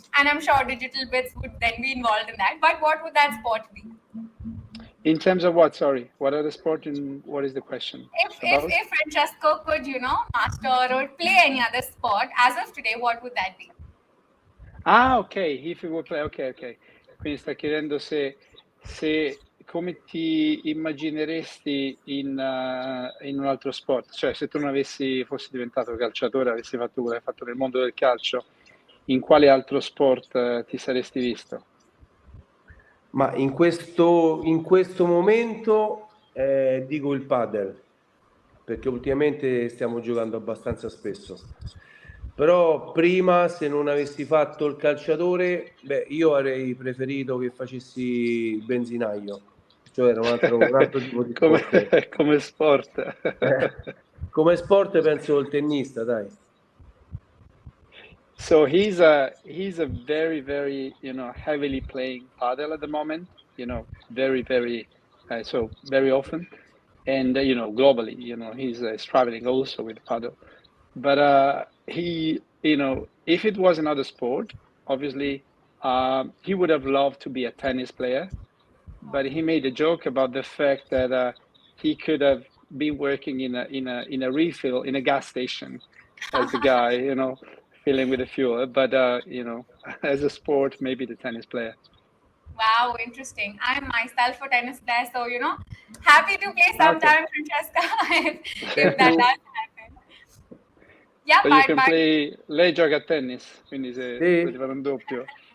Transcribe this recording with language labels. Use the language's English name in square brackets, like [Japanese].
[English] And I'm sure DigitalBits would then be involved in that. But what would that sport be? In terms of what? Sorry, what other sport and what is the question? If Francesco could, master or play any other sport, as of today, what would that be? Ah, ok, if you would play, ok. [Italian] Quindi sta chiedendo se come ti immagineresti in un altro sport, cioè se tu non fossi diventato calciatore, avessi fatto quello che hai fatto nel mondo del calcio, in quale altro sport ti saresti visto? Ma in questo momento dico il padel, perché ultimamente stiamo giocando abbastanza spesso. Però prima, se non avessi fatto il calciatore, io avrei preferito che facessi il benzinaio, cioè era un altro tipo di sport. Come sport. Come sport penso il tennista, dai. [English] So he's a very, very, heavily playing padel at the moment, very, very, so very often. And, globally, he's traveling also with padel. But he, if it was another sport, obviously, he would have loved to be a tennis player. But he made a joke about the fact that he could have been working in a refill in a gas station as the guy, filling with the fuel. But as a sport, maybe the tennis player. Wow, interesting. I'm myself a tennis player, so happy to play sometime, Francesca, if that does happen. Yeah, so you can play. [Italian] Lei gioca a tennis, quindi se potete fare un doppio.